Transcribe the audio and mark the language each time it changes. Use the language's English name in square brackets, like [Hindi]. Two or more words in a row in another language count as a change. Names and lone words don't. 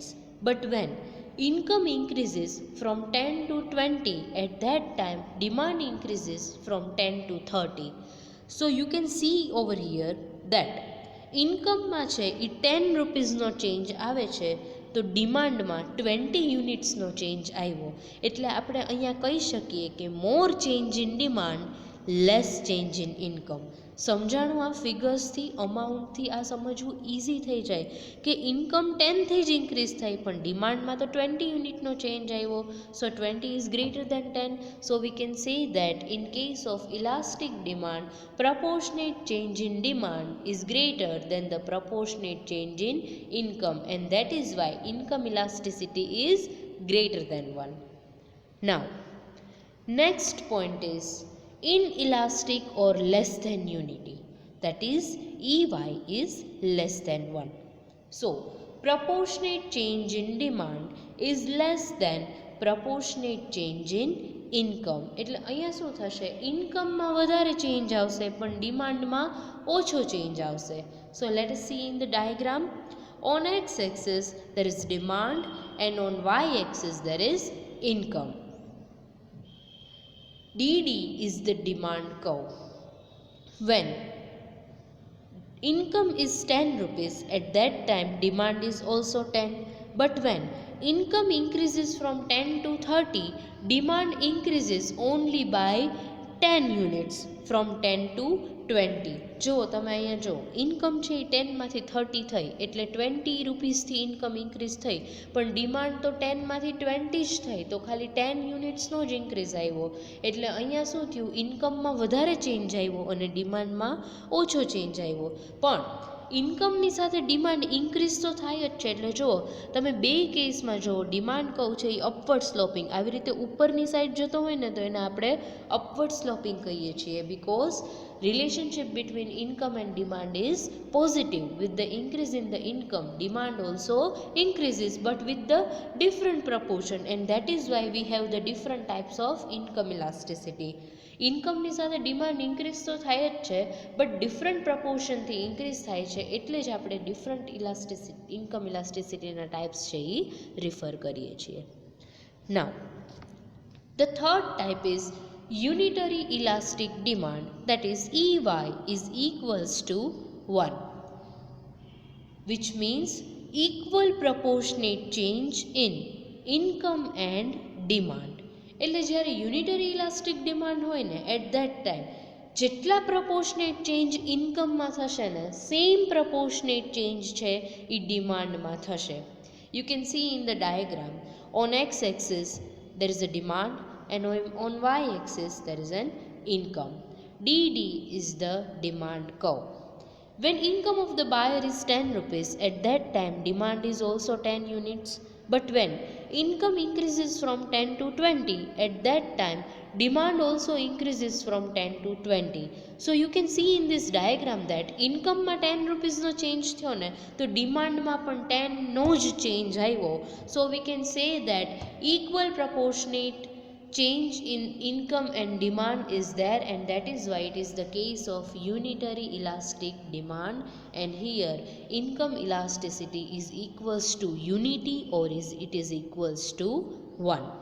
[English] But when income increases from 10 to 20, at that time demand increases from 10 to 30. So you can see over here that [Gujarati] ઇન્કમમાં છે એ 10 રૂપીઝનો ચેન્જ આવે છે તો ડિમાન્ડમાં 20 યુનિટ્સનો ચેન્જ આવ્યો, એટલે આપણે અહીંયા કહી શકીએ કે [English] more change in demand less change in income. [Gujarati] સમજાણું આ ફિગર્સથી, અમાઉન્ટથી આ સમજવું ઇઝી થઈ જાય કે ઇન્કમ 10થી જ ઇન્ક્રીઝ થઈ પણ ડિમાન્ડમાં તો 20 યુનિટનો ચેન્જ આવ્યો, [English] so 20 is greater than 10. so we can say that in case of elastic demand proportionate change in demand is greater than the proportionate change in income, and that is why income elasticity is greater than 1. Now next point is inelastic or less than unity, that is EY is less than 1. So proportionate change in demand is less than proportionate change in ઇન્કમ. [Gujarati] એટલે અહીંયા શું થશે, ઇન્કમમાં વધારે ચેન્જ આવશે પણ ડિમાન્ડમાં ઓછો ચેન્જ આવશે. [English] so let us see in the diagram on x axis there is demand and on y axis there is income. DD is the demand curve. When income is 10 rupees, at that time demand is also 10, but when income increases from 10 to 30, demand increases only by 10 units from 10 to 20. [Gujarati] જો તમે અહીંયા જો ઇન્કમ છે એ 10 માંથી 30 થઈ એટલે 20 રૂપીસથી ઇન્કમ ઇન્ક્રીઝ થઈ, પણ ડિમાન્ડ તો 10 માંથી 20 જ થઈ, તો ખાલી 10 યુનિટ્સનો જ ઇન્ક્રીઝ આવ્યો. એટલે અહીંયા શું થયું, ઇન્કમમાં વધારે ચેન્જ આવ્યો અને ડિમાન્ડમાં ઓછો ચેન્જ આવ્યો. પણ ઇન્કમની સાથે ડિમાન્ડ ઇન્ક્રીઝ તો થાય જ છે. એટલે જુઓ તમે બે કેસમાં જુઓ, ડિમાન્ડ કહું છે એ [English] upward sloping [Gujarati] આવી રીતે ઉપરની સાઈડ જતો હોય ને તો એને આપણે [English] upward sloping [Gujarati] કહીએ છીએ, [English] because relationship between income and demand is positive. With the increase in the income, demand also increases, but with the different proportion, and that is why we have the different types of income elasticity. [Gujarati] ઇન્કમની સાથે ડિમાન્ડ ઇન્ક્રીઝ તો થાય જ છે, [English] but different [Gujarati] પ્રપોર્શનથી ઇન્ક્રીઝ થાય છે, એટલે જ આપણે [English] different income [Gujarati] ઇલાસ્ટિસિટીના ટાઈપ્સ છે એ રિફર કરીએ છીએ. [English] now the third type is unitary elastic demand, that is EY is equals to 1, which means equal proportionate change in income and demand. [Gujarati] એટલે જ્યારે [English] unitary elastic demand [Gujarati] હોય ને [English] at that time [Gujarati] જેટલા [English] proportionate change [Gujarati] ઇન્કમમાં થશે ને [English] same proportionate change [Gujarati] છે એ ડિમાન્ડમાં થશે. [English] you can see in the diagram on x axis there is a demand and on y-axis there is an income. DD is the demand curve. When income of the buyer is 10 rupees, at that time demand is also 10 units. But when income increases from 10 to 20, at that time demand also increases from 10 to 20. So you can see in this diagram that income માં 10 rupees નો change [Gujarati] થયો ને તો [English] demand [Gujarati] માં પણ 10 નો જ change આવ્યો. [English] So we can say that equal proportionate change in income and demand is there, and that is why it is the case of unitary elastic demand. And here income elasticity is equals to unity, or it is equals to 1.